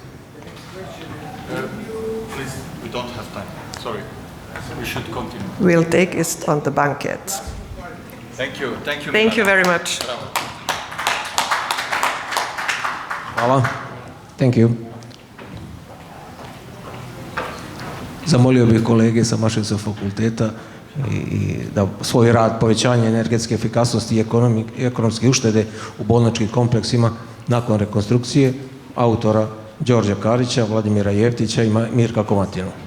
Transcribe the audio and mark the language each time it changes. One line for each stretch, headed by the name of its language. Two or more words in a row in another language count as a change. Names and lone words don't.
English: Please, we don't have time. Sorry. We should continue. We'll take it on the banquet. Thank you. Thank you. Thank you very much.
Serbian: Hvala.
English: Thank you.
Serbian: Zamolio bih kolege sa Mašinskog fakulteta i da svoj rad povećanja energetske efikasnosti i ekonomske uštede u bolničkim kompleksima nakon rekonstrukcije autora Đorđa Karića, Vladimira Jeftića i Mirka Komatinu.